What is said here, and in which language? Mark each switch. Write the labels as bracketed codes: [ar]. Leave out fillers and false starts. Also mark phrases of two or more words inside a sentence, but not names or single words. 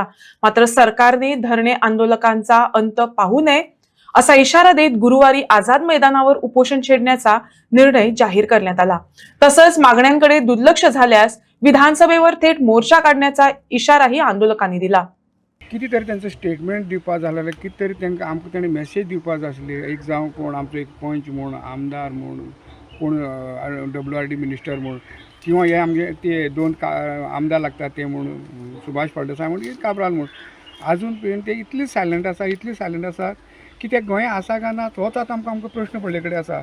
[mr] मात्र सरकारने धरणे आंदोलकांचा अंत पाहू नये असा इशारा देत गुरुवारी आझाद मैदानावर उपोषण छेडण्याचा निर्णय जाहीर करण्यात आला. तसंच मागण्यांकडे दुर्लक्ष झाल्यास विधानसभेवर थेट मोर्चा काढण्याचा इशाराही आंदोलकांनी दिला. [kok] किती तरी त्यांचं स्टेटमेंट दिवपा झालेलं, किती तरी त्यांना आमकां ताणें मेसेज दिवपा जाय आसली. एक जावं कोण आमचो एक पंच म्हूण, आमदार म्हूण, कोण [en] WRD minister [kok] म्हूण, किंवा हे आमचे ते दोन आमदार लागतात ते म्हूण सुभाष फळदेसाय म्हूण, काब्राल म्हूण, आजून पर्यंत ते इतले सायलंट आसा की ते गोंय आसा काय ना तोच आतां आमकां प्रश्न पडले कडेन आसा.